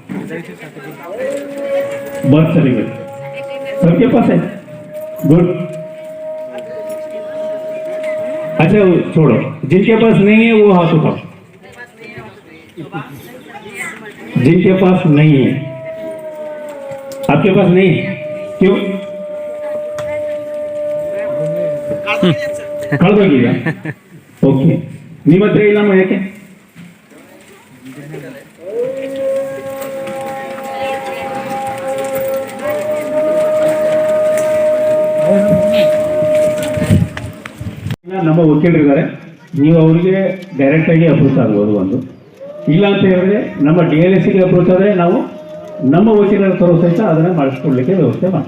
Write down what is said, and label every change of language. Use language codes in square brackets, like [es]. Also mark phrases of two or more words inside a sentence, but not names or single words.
[en] birth certificate [hi] सबके पास है, गुड। अच्छा वो छोड़ो, जिनके पास नहीं है वो हाथ उठाओ। जिनके पास नहीं है, आपके पास नहीं है, क्यों? [kn] ಕಳ್ದೋಗಿದ್ಯಾ? ಓಕೆ, ನಿಮ್ಮ ಹತ್ರ ಇಲ್ಲ ಯಾಕೆ? ನಮ್ಮ ವಕೀಲರಿದ್ದಾರೆ, ನೀವು ಅವರಿಗೆ ಡೈರೆಕ್ಟ್ ಆಗಿ ಅಪ್ರೋಚ್ ಆಗ್ಬೋದು ಒಂದು, ಇಲ್ಲ ಅಂತ ಹೇಳಿದ್ರೆ ನಮ್ಮ DLSಗೆ ಅಪ್ರೋಚ್ ಆದರೆ ನಾವು ನಮ್ಮ ವಕೀಲರ ತರೋ ಸಹಿತ ಅದನ್ನು ಮಾಡಿಸ್ಕೊಡ್ಲಿಕ್ಕೆ ವ್ಯವಸ್ಥೆ ಮಾಡಿ.